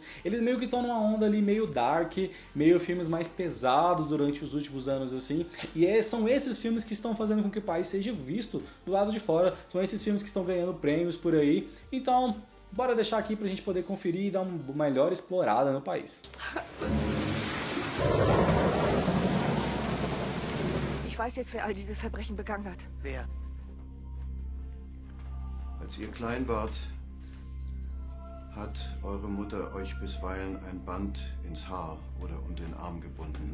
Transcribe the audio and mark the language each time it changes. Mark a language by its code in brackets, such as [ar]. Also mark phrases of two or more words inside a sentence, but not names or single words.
[pt] Eles meio que estão numa onda ali meio dark, meio filmes mais pesados durante os últimos anos assim, e são esses filmes que estão fazendo com que o país seja visto do lado de fora, são esses filmes que estão ganhando prêmios por aí, então bora deixar aqui pra gente poder conferir e dar uma melhor explorada no país. [de] Ich weiß jetzt, wer all diese Verbrechen begangen hat. Wer? Als ihr klein wart, hat eure Mutter euch bisweilen ein Band ins Haar oder um den Arm gebunden.